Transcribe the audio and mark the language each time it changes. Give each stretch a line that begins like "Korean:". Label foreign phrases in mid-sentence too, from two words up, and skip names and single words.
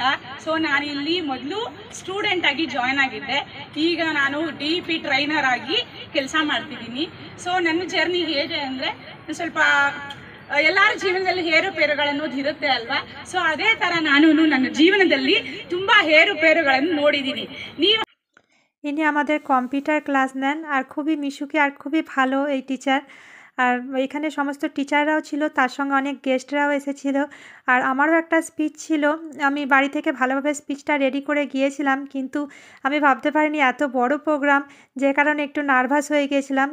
Kannada: ಸೊ ನಾನು ಇಲ್ಲಿ ಮೊದಲು ಸ್ಟೂಡೆಂಟ್ ಆಗಿ ಜಾಯ್ನ್ ಆಗಿದ್ದೆ. ಈಗ ನಾನು DEP ಟ್ರೈನರ್ ಆಗಿ ಕೆಲಸ ಮಾಡ್ತಿದ್ದೀನಿ. ಸೊ ನನ್ನ ಜರ್ನಿ ಹೇಗೆ ಅಂದರೆ ಸ್ವಲ್ಪ ಎಲ್ಲರ ಜೀವನದಲ್ಲಿ ಏರುಪೇರುಗಳನ್ನೋದು ಇರುತ್ತೆ ಅಲ್ವಾ. ಸೊ ಅದೇ ಥರ ನಾನು ನನ್ನ ಜೀವನದಲ್ಲಿ ತುಂಬ ಏರುಪೇರುಗಳನ್ನು ನೋಡಿದ್ದೀನಿ. ನೀವು
Bangla: ইনি আমাদের কম্পিউটার ক্লাস নেন আর খুবই মিশুকে আর খুবই ভালো এই টিচার। আর এখানে সমস্ত টিচাররাও ছিল, তার সঙ্গে অনেক গেস্টরাও এসেছিল। আর আমারও একটা স্পিচ ছিল, আমি বাড়ি থেকে ভালোভাবে স্পিচটা রেডি করে গিয়েছিলাম, কিন্তু আমি ভাবতে পারিনি এত বড় প্রোগ্রাম, যে কারণে একটু নার্ভাস হয়ে গিয়েছিলাম।